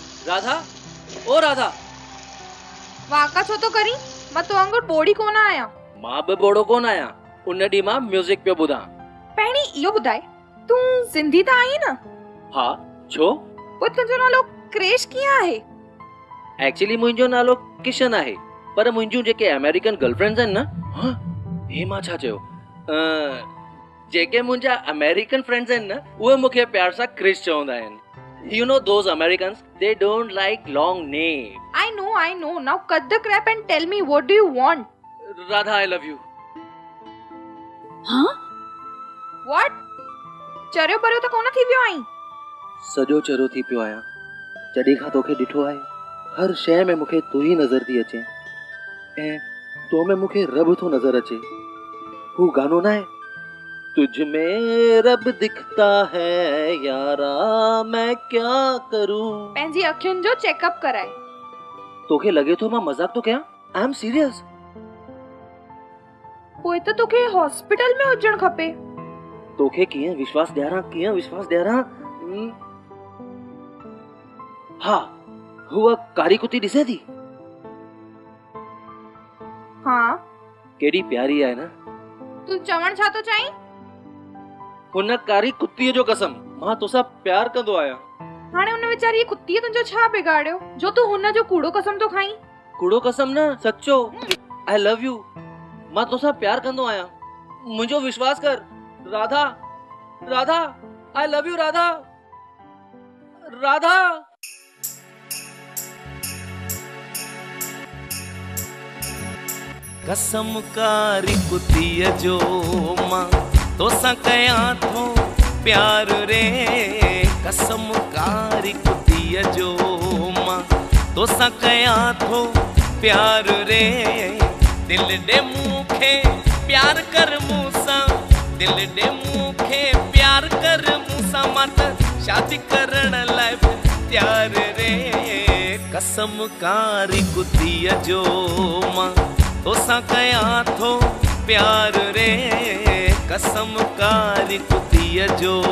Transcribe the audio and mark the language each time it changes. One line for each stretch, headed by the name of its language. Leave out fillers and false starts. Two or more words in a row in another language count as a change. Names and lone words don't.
Sindhi: राधा, ओ राधा। वाका छो तो करी, मां तो वांगुर बोड़ी कोन आया। मां बि बोड़ो कोन आया, उन ॾींहुं मां म्यूजिक पियो ॿुधां। पहिरीं इहो ॿुधाए, तूं सिंधी त आहीं न? हा, छो? पोइ तुंहिंजो नालो क्रेश कीअं आहे? एक्चुअली मुंहिंजो नालो किशन आहे, पर मुंहिंजूं जेके
English: American girlfriends
Sindhi: आहिनि न, हाँ, हे मां छा चयो? जेके मुंहिंजा
English: American friends
Sindhi: आहिनि न, उहे मूंखे प्यार सां क्रिश चवंदा आहिनि।
English: You know those Americans, they don't like long names. I know. Now cut the crap and tell me what do you want? Radha, I love you. Huh? What?
Sindhi: चरियो परियो त कोन थी वियो आहीं? सॼो चरियो थी पियो आहियां। जॾहिं खां तोखे ॾिठो आहे, हर शइ में मूंखे तूं ई नज़र थी अचे, ऐं तो में मूंखे रब थो नज़र अचे। हू गानो ना आहे,
Hindi: तुझ में रब दिखता है यारा, मैं क्या करूं।
Sindhi: पंहिंजी अखियुनि जो चेकअप कराए। तोखे लगे थो मां मजाक तो कयां?
English: I am serious.
Sindhi: पोइ त तोखे हॉस्पिटल में हुजण खपे। तोखे कीअं विश्वास ॾियारां? हा, हूअ कारी कुती ॾिसे थी? हाँ। केॾी प्यारी आहे न? तूं चवण छा तो चाहीं? हुन कारी कुत्तीअ जो कसम, मां तोसां प्यार कंदो आहियां। हाणे हुन वीचारी कुत्तीअ तुंहिंजो छा बिगाड़ियो जो तूं हुन जो कूड़ो कसम तो खाईं? कूड़ो कसम न, सच्चो।
English: I love you.
Sindhi: मां तोसां प्यार कंदो आहियां, मुंहिंजो विश्वास कर।
English: Radha, I love you Radha.
Sindhi: कसम कारी कुतीअ जो मां तोसां कयां थो प्यार रे, कसम कारी कुतीअ जो मां तोसां कयां थो प्यार रे। दिल ॾे मूंखे प्यार कर मूंसां, दिल ॾे मूंखे प्यार कर मूंसां, मां त शादी करण लाइ तैयार रे। कसम कारी कुतीअ जो मां तोसां कयां थो प्यार रे, कसम कारी कुतीअ जो।